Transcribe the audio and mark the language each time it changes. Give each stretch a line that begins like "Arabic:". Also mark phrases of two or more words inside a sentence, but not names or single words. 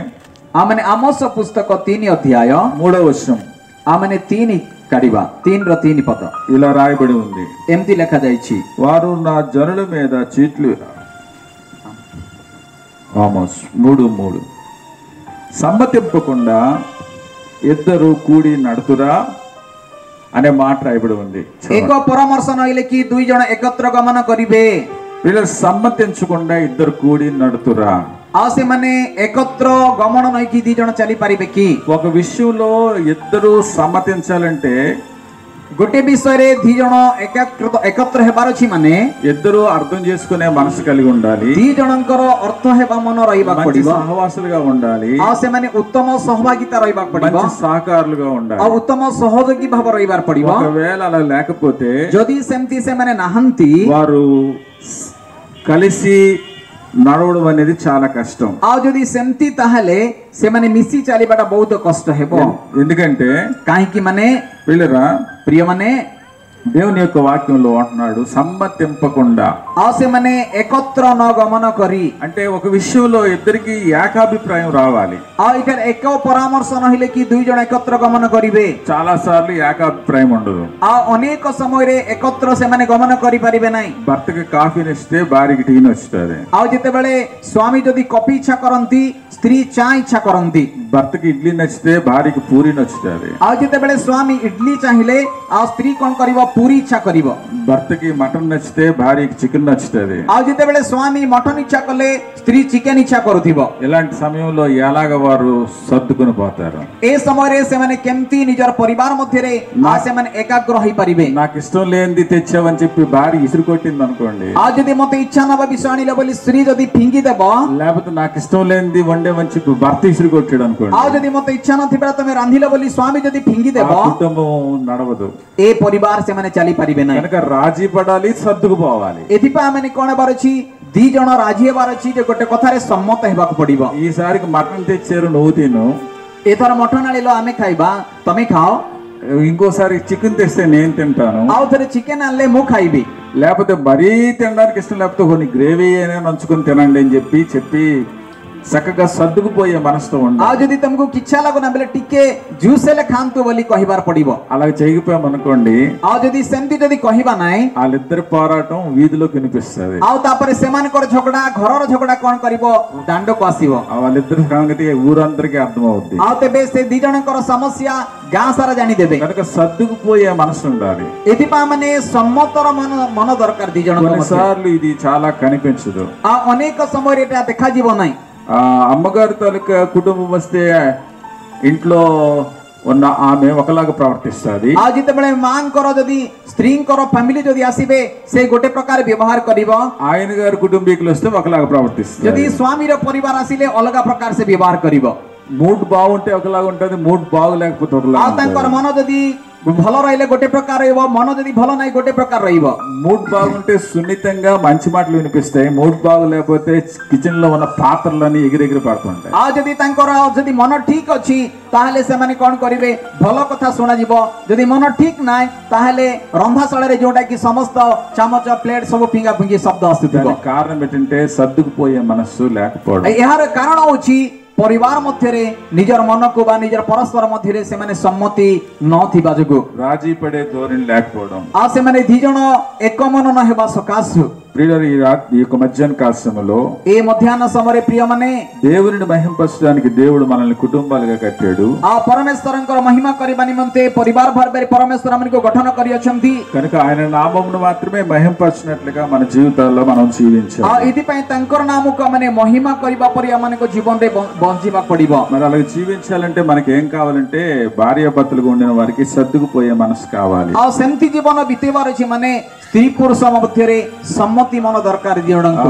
Odia: ଆମମାନେ ଆମୋସ ପୁସ୍ତକ 3 ଅଧ୍ୟାୟ
Telugu: 3వ వచనం
Odia: ଆମମାନେ 3 କାଢିବା 3 ର 3 ପଦ
Telugu: ఇలా రాయబడి ఉంది
Odia: ଏମିତି ଲେଖା ଯାଇଛି
Telugu: వారు నా జనుల మీద చీట్లు ఆమోస్ 3:3 సమ్మతింపకుండా ఇద్దరు కూడి నడుతురా అనే మాట రాయబడి ఉంది
Odia: ଏକ ପରାମର୍ଶ ନହେଲେ କି ଦୁଇ ଜଣ ଏକତ୍ର ଗମନ କରିବେ
Telugu: వీళ్ళు సమ్మతించకుండా ఇద్దరు కూడి నడుతురా
Odia: ଆଉ ସେମାନେ ଏକତ୍ର ଗମନ ନଇକି ଦି ଜଣ ଚାଲି ପାରିବେ କି
Telugu: ఒక విషయంలో ఇద్దరు సమ్మతించాలంటే
Odia: ଗୋଟେ ବିଷୟରେ ଦି ଜଣ ଏକତ୍ର ହେବାର ଅଛି ମାନେ
Telugu: ఇద్దరు అర్థం చేసుకునే మనసు కలిగి ఉండాలి
Odia: ଦି ଜଣଙ୍କର ଅର୍ଥ ହେବା ମନ ରହିବାକୁ ପଡିବ
Telugu: సహవాసులుగా ఉండాలి
Odia: ଆଉ ସେମାନେ ଉତ୍ତମ ସହଭାଗିତା ରହିବାକୁ ପଡିବ
Telugu: సహకారులుగా ఉండాలి
Odia: ଆଉ ଉତ୍ତମ ସହଯୋଗୀ ଭାବ ରହିବାର ପଡିବ
Telugu: ఒకవేళ అలా లేకపోతే
Odia: ଯଦି ସେମିତି ସେମାନେ ନାହାନ୍ତି
Telugu: వారు కలిసి నడవడం అనేది చాలా కష్టం
Odia: ଆଉ ଯଦି ସେମିତି ତାହେଲେ ସେମାନେ ମିଶି ଚାଲିବାଟା ବହୁତ କଷ୍ଟ ହେବ
Telugu: ఎందుకంటే
Odia: କାହିଁକି ମାନେ
Telugu: పిల్లరా
Odia: ପ୍ରିୟମାନେ
Telugu: దేవుని యొక్క వాక్యంలో అంటున్నాడు సమ్మతింపకుండా
Odia: ଆଉ ସେମାନେ ଏକତ୍ର ନ ଗମନ କରି
Telugu: అంటే ఒక విషయంలో ఇద్దరికి ఏకాభిప్రాయం రావాలి
Odia: ଆଉ ଏଠାରେ ଏକ ପରାମର୍ଶ ନହେଲେ କି ଦୁଇ ଜଣ ଏକତ୍ର ଗମନ କରିବେ
Telugu: చాలా సార్లు ఏకాభిప్రాయం ఉండదు
Odia: ଆଉ ଅନେକ ସମୟରେ ଏକତ୍ର ସେମାନେ ଗମନ କରିପାରିବେ ନାହିଁ
Telugu: భర్తకి కాఫీని ఇస్తే భార్యకి టీ నచ్చుతుంది
Odia: ଆଉ ଯେତେବେଳେ ସ୍ୱାମୀ ଯଦି କଫି ଇଚ୍ଛା କରନ୍ତି ସ୍ତ୍ରୀ ଚା ଇଚ୍ଛା କରନ୍ତି
Telugu: భర్తకి ఇడ్లీ నచ్చితే భార్యకి పూరి నచ్చుతుంది.
Odia: ଆଉ ଯେତେବେଳେ ସ୍ୱାମୀ ଇଡଲି ଚାହିଁଲେ ଆଉ ସ୍ତ୍ରୀ କଣ କରିବ, ପୁରୀ ଇଚ୍ଛା କରିବ.
Telugu: భర్తకి మటన్ నచ్చితే భార్యకి చికెన్ నచ్చుతుంది.
Odia: ଆଉ ଯେତେବେଳେ ସ୍ୱାମୀ ମଟନ ଇଚ୍ଛା କଲେ ସ୍ତ୍ରୀ ଚିକେନ ଇଚ୍ଛା କରୁଥିବ.
Telugu: ఇలాంటి సమయంలో ఎలాగ వారు సర్దుకుని పోతారు?
Odia: ଏ ସମୟରେ ସେମାନେ କେମିତି ନିଜର ପରିବାର ମଧ୍ୟରେ ସେମାନେ ଏକାଗ୍ର ହେଇପାରିବେ?
Telugu: నాకు ఇష్టం లేనిది తెచ్చావని చెప్పి భార్య ఇసురు కొట్టింది అనుకోండి,
Odia: ଆଉ ଯଦି ମତେ ଇଚ୍ଛା ନବ ବିଷୟ ଆଣିଲ ବୋଲି ସ୍ତ୍ରୀ ଯଦି ଫିଙ୍ଗି ଦେବ,
Telugu: లేకపోతే నాకు ఇష్టం లేనిది వండేమని చెప్పి భర్త ఇసురు కొట్టాడు అనుకోండి,
Odia: ଆଉ ଯଦି ମତେ ଇଚ୍ଛା ନଥିବ ତମେ ରାନ୍ଧିଲ ବୋଲି ସ୍ୱାମୀ ଯଦି ଫିଙ୍ଗି ଦେବ,
Telugu: కుటుంబం నడవదు.
Odia: ଏ ପରିବାର ସେମାନେ ଚାଲି ପାରିବେ ନାହିଁ.
Telugu: కనుక రాజీ పడాలి, సర్దుకుపోవాలి.
Odia: ଏଥିପାଇଁ ଆମେ କଣ ହେବାର ଅଛି, ଦି ଜଣ ରାଜି ହେବାର ଅଛି ଯେ ଗୋଟେ କଥାରେ ସମ୍ମତ ହେବାକୁ ପଡିବ.
Telugu: ఈసారికి మటన్ తెచ్చారు, నువ్వు తిను.
Odia: ଏଥର ମଟନ ଆଣିଲ ଆମେ ଖାଇବା, ତମେ ଖାଅ.
Telugu: ఇంకోసారి చికెన్ తెస్తే నేను తింటాను.
Odia: ଆଉ ଥରେ ଚିକେନ ଆଣିଲେ ମୁଁ ଖାଇବି.
Telugu: లేకపోతే మరీ తినడానికి ఇష్టం లేకపోతే కొన్ని గ్రేవీ అయినా నంచుకొని తినండి అని చెప్పి చక్కగా సర్దుకుపోయే మనసుతో ఉండాలి.
Odia: ଆଉ ଯଦି ତମକୁ କିଚ୍ଛା ଲାଗୁନା ବେଲେ ଟିକେ ଜୁସ୍ ହେଲେ ଖାଆନ୍ତୁ ବୋଲି କହିବାର ପଡିବ.
Telugu: అలాగే చేయకపోయామనుకోండి,
Odia: ଆଉ ଯଦି ସେମିତି ଯଦି କହିବା ନାହିଁ,
Telugu: వాళ్ళిద్దరి పోరాటం వీధిలోకి వినిపిస్తుంది.
Odia: ଆଉ ତାପରେ ସେମାନଙ୍କର ଝଗଡା, ଘରର ଝଗଡା କଣ କରିବ, ଦାଣ୍ଡକୁ ଆସିବ.
Telugu: వాళ్ళిద్దరి సంగతి ఊరందరికీ అర్థమవుద్ది.
Odia: ଆଉ ତେବେ ସେ ଦି ଜଣଙ୍କର ସମସ୍ୟା ଗାଁ ସାରା ଜାଣିଦେବେ.
Telugu: కనుక సర్దుకుపోయే మనసు ఉండాలి.
Odia: ଏଥିପାଇଁ ମାନେ ସମ୍ମତର ମନ ଦରକାର ଦି ଜଣଙ୍କ ମଧ୍ୟରେ.
Telugu: కొన్నిసార్లు ఇది చాలా కనిపించదు.
Odia: ଆଉ ଅନେକ ସମୟରେ ଏଟା ଦେଖାଯିବ ନାହିଁ.
Telugu: అమ్మగారి తాలూకా కుటుంబం వస్తే ఇంట్లో ఉన్న ఆమె ఒకలాగా ప్రవర్తిస్తుంది.
Odia: ଆଉ ଯେତେବେଳେ ମାଙ୍କର ଯଦି ସ୍ତ୍ରୀଙ୍କର ଫ୍ୟାମିଲି ଯଦି ଆସିବେ ସେ ଗୋଟେ ପ୍ରକାର ବ୍ୟବହାର କରିବ.
Telugu: ఆయన గారి కుటుంబీకులు వస్తే ఒకలాగా ప్రవర్తిస్తుంది.
Odia: ଯଦି ସ୍ୱାମୀର ପରିବାର ଆସିଲେ ଅଲଗା ପ୍ରକାର ସେ ବ୍ୟବହାର କରିବ.
Telugu: మూడ్ బాగుంటే ఒకలాగా ఉంటుంది, మూడ్ బాగులేకపోతే ఒకలాగా.
Odia: ଆଉ ତାଙ୍କର ମନ ଯଦି ଭଲ ରହିଲେ ଗୋଟେ ପ୍ରକାର ରହିବ, ମନ ଯଦି ଭଲ ନାହିଁ ଗୋଟେ ପ୍ରକାର ରହିବ.
Telugu: మూడ్ బాగుంటే సున్నితంగా మంచి మాటలు వినిపిస్తాయి, మూడ్ బాగులేకపోతే కిచెన్ లో ఉన్న పాత్రలని ఎగిరెగిరి పడుతుంటాయి.
Odia: ଆଉ ଯଦି ତାଙ୍କର ଯଦି ମନ ଠିକ ଅଛି ତାହେଲେ ସେମାନେ କଣ କରିବେ, ଭଲ କଥା ଶୁଣାଯିବ. ଯଦି ମନ ଠିକ ନାହିଁ ତାହେଲେ ରନ୍ଧାଶାଳରେ ଯୋଉଟା କି ସମସ୍ତ ଚାମଚ ପ୍ଲେଟ ସବୁ ଫିଙ୍ଗା ଫିଙ୍ଗି ଶବ୍ଦ ଆସୁଥିବ.
Telugu: కారణం ఏంటంటే సర్దుకుపోయే మనస్సు లేకపోవడం.
Odia: ଏହାର କାରଣ ହଉଛି ପରିବାର ମଧ୍ୟରେ ନିଜର ମନକୁ ବା ନିଜର ପରସ୍ପର ମଧ୍ୟରେ ସେମାନେ ସମ୍ମତି ନଥିବା ଯୋଗୁଁ,
Telugu: రాజీ పడే ధోరణి లేకపోవడం.
Odia: ଆଉ ସେମାନେ ଦି ଜଣ ଏକ ମନ ନ ହେବା ସକାଶୁ
Telugu: ప్రియులారా, ఈ యొక్క మధ్యాహ్న కాల సమయంలో
Odia: ଏ ମଧ୍ୟାହ୍ନ ସମୟରେ ପ୍ରିୟମାନେ
Telugu: దేవుని మహింపరచడానికి దేవుడు మనల్ని కుటుంబాలుగా కట్టాడు.
Odia: ଆଉ ପରମେଶ୍ୱରଙ୍କର ମହିମା କରିବା ନିମନ୍ତେ ପରିବାର ଭାବରେ ପରମେଶ୍ୱର ଆମକୁ ଗଠନ କରିଅଛନ୍ତି.
Telugu: కనుక ఆయన నామమును మాత్రమే మహింపరచినట్లుగా మన జీవితాల్లో మనం జీవించాలి.
Odia: ଆଉ ଏଥିପାଇଁ ତାଙ୍କର ନାମକୁ ଆମେ ମହିମା କରିବା ପରି ଆମମାନଙ୍କ ଜୀବନରେ ବଞ୍ଚିବାକୁ ପଡିବ.
Telugu: మరి అలాగే జీవించాలంటే మనకి ఏం కావాలంటే భార్యాభర్తలుగా ఉండిన వారికి సర్దుకుపోయే మనసు కావాలి.
Odia: ଆଉ ସେମିତି ଜୀବନ ବିତେଇବାର ଅଛି, ମାନେ ସ୍ତ୍ରୀ ପୁରୁଷ ମଧ୍ୟରେ ସମ୍ମତି ମନ ଦରକାର ଦି ଜଣଙ୍କୁ.